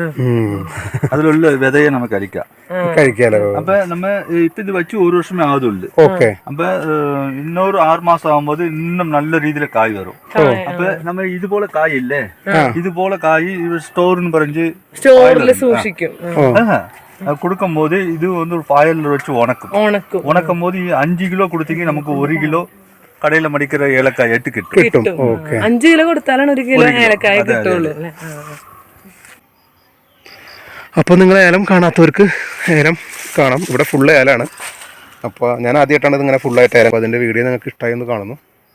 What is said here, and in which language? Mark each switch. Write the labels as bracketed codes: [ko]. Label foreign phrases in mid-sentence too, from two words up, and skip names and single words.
[ml] അതിലുള്ള വിതയെ നമുക്ക് കഴിക്കാലോ. അപ്പൊ നമ്മ ഇപ്പൊ ഇത് വെച്ച് 1 വർഷമേ ആവതുള്ളൂ. ഓക്കെ. അപ്പൊ இன்னொரு 6 മാസം ആകുമ്പോൾ இன்னும் നല്ല രീതിയിൽ കായ് വരും. അപ്പൊ നമ്മ ഇതുപോലെ കായ് ഇല്ലേ, ഇതുപോലെ കായ് സ്റ്റോറിന് പറഞ്ഞ് സ്റ്റോറിൽ സൂക്ഷിക്കും. [ta] கொடுக்கும் போது இது வந்து ஒரு ஃபாயிலில் வச்சு உணக்கும் போது [ml] 5 കിലോ കൊടുത്തെങ്കിൽ നമുക്ക് 1 കിലോ കടയിൽ മടിക്കുന്ന ഏലക്കായ കിട്ടും. 5 കിലോ കൊടുത്താലാണ് 1 കിലോ ഏലക്കായ കിട്ടുള്ളൂ. അപ്പോൾ നിങ്ങൾ ഏലം കാണാത്തവർക്ക് ഏലം കാണാം. ഇവിടെ ഫുള്ള് ഏലാണ്. അപ്പോൾ ഞാൻ ആദ്യമായിട്ടാണ് ഇതിങ്ങനെ ഫുള്ളായിട്ട് ഏലം. അപ്പോൾ അതിൻ്റെ വീഡിയോ നിങ്ങൾക്ക് ഇഷ്ടമായി എന്ന് കാണുന്നു.